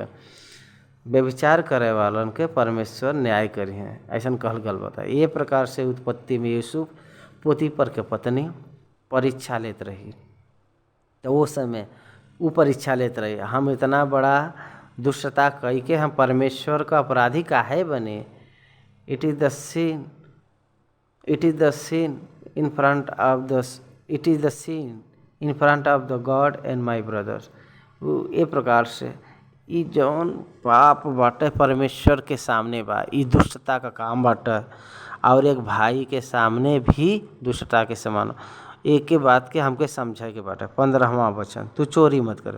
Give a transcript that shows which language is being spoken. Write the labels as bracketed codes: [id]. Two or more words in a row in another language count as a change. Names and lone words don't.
[bho] व्यभिचार करे वालन के परमेश्वर न्याय करी हैं ऐसा कहल गल बाटे। ये प्रकार से उत्पत्ति में यूसुफ पोतीपर के पत्नी परीक्षा लेत रही। तो वो समय वो परीक्षा लेत रही, हम इतना बड़ा दुष्टता कई के हम परमेश्वर का अपराधी काहे बने। [en] It is the sin in front of the God and my brothers। [bho] ये प्रकार से ई जौन पाप बाटे परमेश्वर के सामने बा, ई दुष्टता का काम बाटे और एक भाई के सामने भी दुष्टता के समान। एक के बात के हमके समझाए के बाटे। 15वां वचन, तू चोरी मत कर।